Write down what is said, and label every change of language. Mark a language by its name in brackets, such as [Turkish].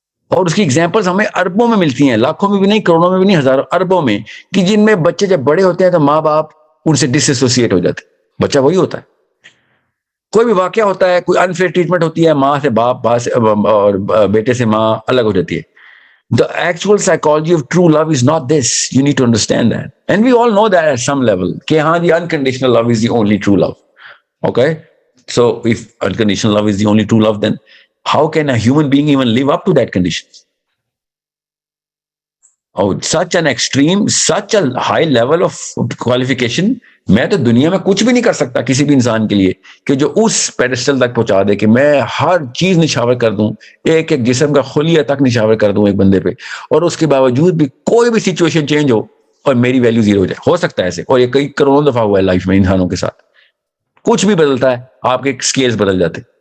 [Urdu] اور اس کی ایگزامپلس ہمیں اربوں میں ملتی ہیں, لاکھوں میں بھی نہیں, کروڑوں میں بھی نہیں, ہزاروں اربوں میں, کہ جن میں بچے جب بڑے ہوتے ہیں تو ماں باپ ان سے ڈس ایسوسیٹ ہو جاتے. بچہ وہی ہوتا ہے, کوئی بھی واقعہ ہوتا ہے, کوئی انفیئر ٹریٹمنٹ ہوتی ہے, ماں سے باپ اور بیٹے سے ماں الگ ہو جاتی ہے. [English] The actual psychology of true love is not this. You need to understand that. And we all know that at some level. [Urdu] کہ ہاں, [English] the unconditional love is the only true love. Okay? So if unconditional love is the only true love, then how can a human being even live up to that condition? Oh, such an extreme, such a high level of qualification. [Urdu] میں تو دنیا میں کچھ بھی نہیں کر سکتا کسی بھی انسان کے لیے کہ جو اس پیڈسٹل تک پہنچا دے کہ میں ہر چیز نچھاور کر دوں, ایک ایک جسم کا خلیہ تک نچھاور کر دوں ایک بندے پہ, اور اس کے باوجود بھی کوئی بھی سچویشن چینج ہو اور میری ویلیو زیرو ہو جائے. ہو سکتا ہے ایسے, اور یہ کئی کروڑوں دفعہ ہوا ہے لائف میں انسانوں کے ساتھ. کچھ بھی بدلتا ہے, آپ کے سکیلز بدل جاتے.